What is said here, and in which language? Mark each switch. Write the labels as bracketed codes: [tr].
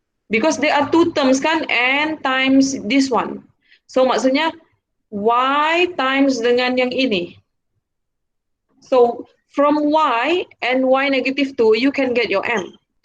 [en] Because there are two terms kan, N times this one. [ms] So maksudnya Y times dengan yang ini. [en] So from Y and Y negative 2, you can get your M.